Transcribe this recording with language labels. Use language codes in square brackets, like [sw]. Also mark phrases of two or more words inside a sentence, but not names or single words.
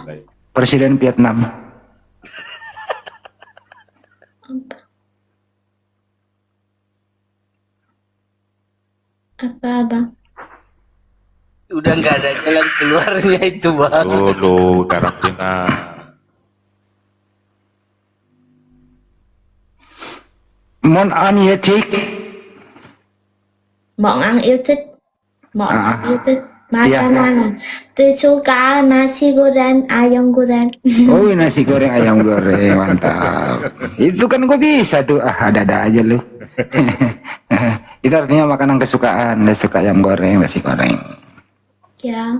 [id] Presiden Vietnam. Apa Bang? Udah nggak ada jalan keluarnya itu bang. Dulu karantina. [vi] Món ăn yêu thích. Món ăn yêu thích. Món ăn yêu thích. [id] Iya. Makanan. Tôi suka nasi goreng, ayam goreng. Oh, nasi goreng ayam goreng, mantap. Itu kan gue bisa tuh. Ada-ada aja lu. Itu artinya makanan kesukaan. Dia suka ayam goreng, nasi goreng. Ya.